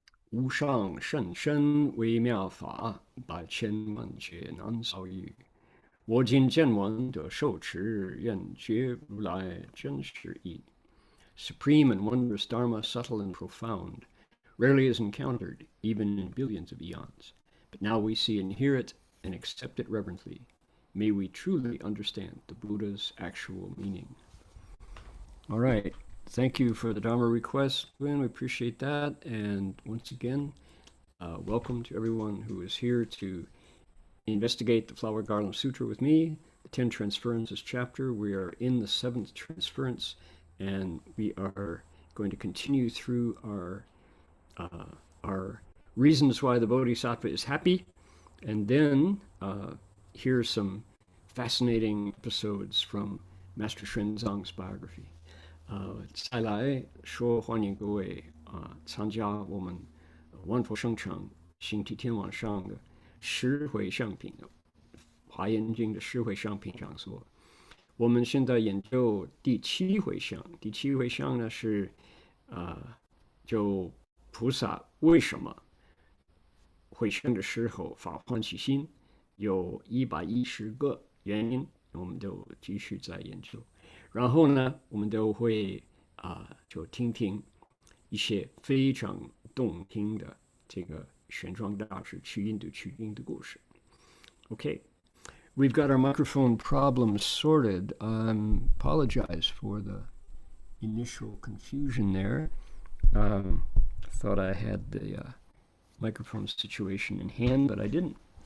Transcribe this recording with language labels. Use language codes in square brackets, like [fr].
[zh] 无上甚深微妙法，百千万劫难遭遇。我今见闻得受持，愿觉如来真实义。 [en] Supreme and wondrous Dharma, subtle and profound, rarely is encountered, even in billions of eons. But now we see and hear it and accept it reverently. May we truly understand the Buddha's actual meaning. All right. Thank you for the Dharma request, Gwen. We appreciate that. And once again, welcome to everyone who is here to investigate the Flower Garland Sutra with me, the Ten Transferences chapter. We are in the 7th transference, and we are going to continue through our reasons why the Bodhisattva is happy, and then hear some fascinating episodes from Master Xuanzang's biography. [zh] 再来说欢迎各位参加我们万佛圣城星期天晚上的十回向品华严经的十回向品讲座。我们现在研究第7回向。第7回向呢是就菩萨为什么回向的时候发欢喜心，有110个原因，我们都继续在研究。然后呢，我们都会就听听一些非常动听的这个玄奘大师去印度取经的故事。 [en] Okay, we've got our microphone problems sorted. Apologize for the initial confusion there. Thought I had the microphone situation in hand, but I didn't.